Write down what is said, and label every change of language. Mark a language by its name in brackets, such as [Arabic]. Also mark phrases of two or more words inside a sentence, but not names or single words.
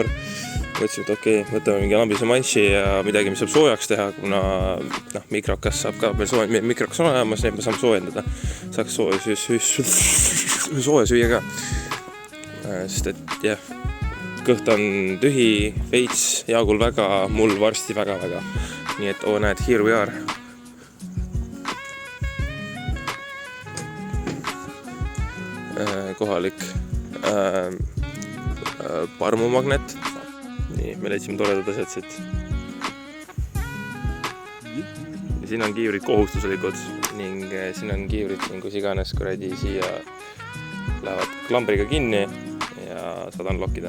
[Estonian] Mõtlesime, et okei, võtame mingi lambise manši ja midagi, mis saab soojaks teha, kuna mikrokas saab ka veel mikrokas on olemas, nii et me saame soojendada. Saaks sooja süüa ka. Sest et jah, kõht on tühi, veits, Jaagul väga, mul varsti väga. Nii et näed, [English] here we are. [Estonian] Kohalik parmumagnet. Nii, me leidsime toredad asjad siit. Ja siin on kiivrid kohustuslikud ning siin on kiivrid, kus iganes kuradi siia lähevad klambriga kinni ja saad unlockida.